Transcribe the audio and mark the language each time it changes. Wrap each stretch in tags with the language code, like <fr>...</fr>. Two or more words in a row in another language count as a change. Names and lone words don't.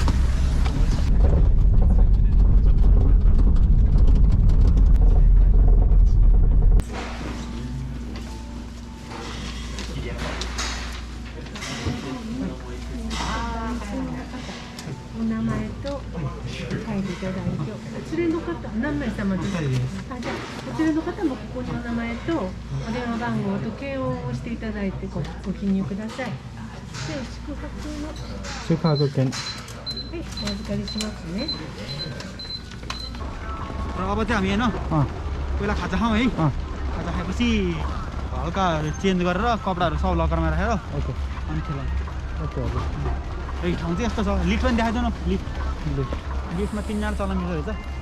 <ja>お名前と書いていただいて、お連れの方何名様ですか？じゃあお連れの方もここにお名前とお電話番号と慶応を押していただいてご記入ください。で宿泊券はい、お預かりしますね。</ja> <ne>र अब चाहिँ हामी हैन पहिला खाजा खाऊ है खाजा खाएपछि हल्का चेन्ज गरेर कपडाहरु सब लकरमा राखेर ओके अनि खेलाउँ</ne> <en>OK OK</en> <ne>यो ठाउँ चाहिँ यस्तो छ लिफ्ट पनि देखाइदेऊ न लिफ्टमा 3 जना चल्न मिल्दो रहेछ</ne>